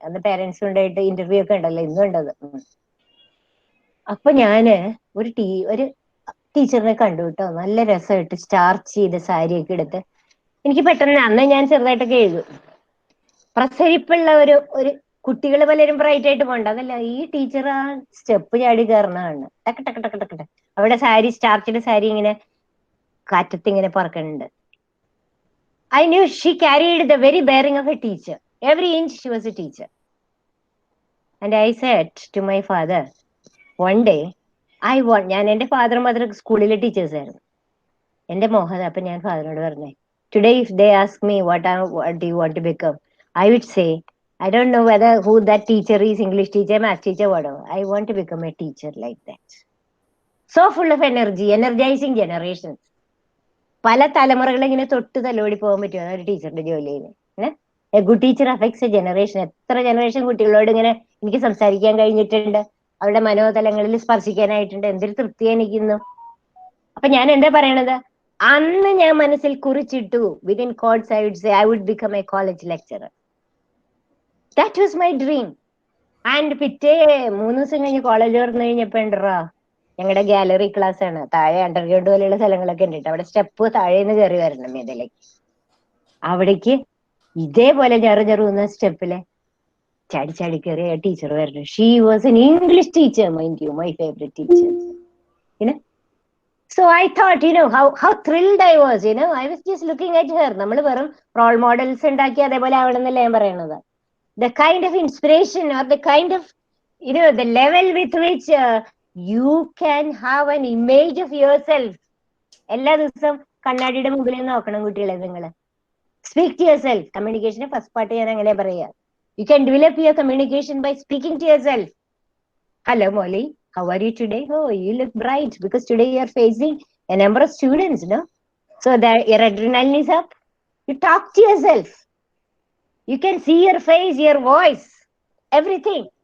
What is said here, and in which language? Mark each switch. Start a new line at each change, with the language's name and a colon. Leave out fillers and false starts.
Malayalam: അന്ന് പേരൻസ് ഉണ്ടായിട്ട് ഇന്റർവ്യൂ ഒക്കെ ഉണ്ടല്ലോ, ഇന്നും ഉണ്ടത്. അപ്പൊ ഞാന് ഒരു ടീച്ചറിനെ കണ്ടു കേട്ടോ, നല്ല രസമായിട്ട് സ്റ്റാർച്ച് ചെയ്ത സാരിയൊക്കെ എടുത്ത്. എനിക്ക് പെട്ടെന്ന്, അന്ന് ഞാൻ ചെറുതായിട്ടൊക്കെ എഴുതും, പ്രസരിപ്പുള്ള ഒരു കുട്ടികൾ പലരും ബ്രൈറ്റ് ആയിട്ട് പോകണ്ട, അതല്ല ഈ ടീച്ചർ ആ സ്റ്റെപ്പ് ചാടി കയറണതാണ്. ടക്ക് ടക്ക് ടക്ക് ടക്ക്. അവിടെ സാരി, സ്റ്റാർച്ചിന്റെ സാരി ഇങ്ങനെ കാറ്റത്ത് ഇങ്ങനെ പറക്കുന്നുണ്ട്.
English: I knew she carried the very bearing of a teacher. Every inch she was a teacher. And I said to my father, one day,
Malayalam: ഞാൻ എന്റെ ഫാദറും മദർ സ്കൂളിലെ ടീച്ചേഴ്സ് ആയിരുന്നു. എന്റെ മോഹൻ, അപ്പൊ ഞാൻ ഫാദറിനോട് പറഞ്ഞേ,
English: Today if they ask me what do you want to become, I would say, I don't know whether who that teacher is, English teacher, math teacher, whatever. I want to become a teacher like that. So full of energy, energizing generations.
Malayalam: പല തലമുറകളെ ഇങ്ങനെ തൊട്ട് തലോടി പോകാൻ പറ്റുമോ ഒരു ടീച്ചറിന്റെ ജോലിയിൽ?
English: A good teacher affects a generation.
Malayalam: എത്ര ജനറേഷൻ കുട്ടികളോട് ഇങ്ങനെ എനിക്ക് സംസാരിക്കാൻ കഴിഞ്ഞിട്ടുണ്ട്, അവരുടെ മനോതലങ്ങളിൽ സ്പർശിക്കാനായിട്ടുണ്ട്. എന്തൊരു തൃപ്തി എനിക്കുന്നു. അപ്പൊ ഞാൻ എന്താ പറയണത്, അന്ന് ഞാൻ മനസ്സിൽ കുറിച്ചിട്ടു,
English: Within quotes I would say I would become a college lecturer. That was my dream.
Malayalam: And പിറ്റേ 3 ദിവസം കഴിഞ്ഞ് കോളേജ് തുറന്നു കഴിഞ്ഞപ്പോ ഉണ്ടോ, ഞങ്ങളുടെ ഗാലറി ക്ലാസ് ആണ്, താഴെ അണ്ടർഗ്രൗണ്ട് പോലെയുള്ള സ്ഥലങ്ങളൊക്കെ ഉണ്ട്. അവിടെ സ്റ്റെപ്പ് താഴേന്ന് കയറി വരണം ഇതിലേക്ക്. അവിടേക്ക് ഇതേപോലെ ചെറുന്ന സ്റ്റെപ്പിലെ ചാടി ചാടി കയറിയ ടീച്ചർ വരണം.
English: She was an English teacher, mind you, my favourite teacher. So I thought, how thrilled I was. I was just looking at her.
Malayalam: നമ്മൾ വെറും റോൾ മോഡൽസ് ഉണ്ടാക്കി അതേപോലെ ആവണമെന്നല്ല ഞാൻ പറയണത്.
English: The kind of inspiration or the kind of, the level with which you can have an image of yourself.
Malayalam: എല്ലാ ദിവസവും കണ്ണാടിയുടെ മുമ്പിൽ നോക്കണം കുട്ടികളെ നിങ്ങൾ.
English: Speak to yourself.
Malayalam: കമ്മ്യൂണിക്കേഷന്റെ first part ഞാൻ അങ്ങനെ പറയാ.
English: You can develop your communication by speaking to yourself. Hello Molly, how are you today? Oh, you look bright because today you are facing a number of students, no? So that your adrenaline is up. You talk to yourself. You can see your face, your voice, everything.